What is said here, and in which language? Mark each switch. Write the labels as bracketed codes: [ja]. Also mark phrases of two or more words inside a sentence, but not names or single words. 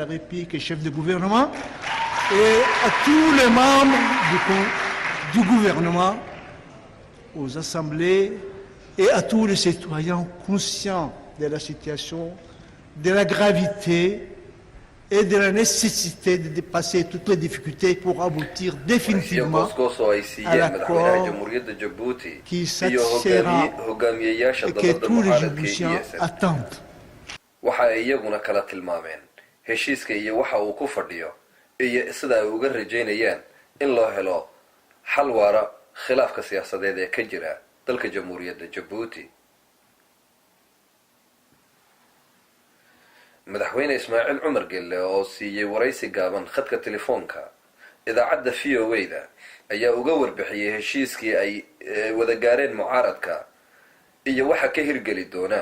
[fr] République et chef de gouvernement, et à tous les membres du gouvernement, aux assemblées et à tous les citoyens conscients de la situation, de la gravité et de la nécessité de dépasser toutes les difficultés pour aboutir définitivement à l'accord qui satisfera et que tous les Djiboutiens attendent. [so] waxa ay iyaguna kala tilmaameen heshiiska iyo waxa uu ku fadhiyo iyo sida ay uga rajaynayaan in loo helo xal waara khilaafka siyaasadeed ee ka jira dalka jamhuuriyadda Djibouti. madaxweyne Ismaaciil Cumar Gelle oo siiyay waraysi gaaban khadka telefoonka idaacadda VOA-da ayaa uga warbixiyay heshiiskii ay wada gaareen mucaaradka iyo waxa ka hirgeli doona.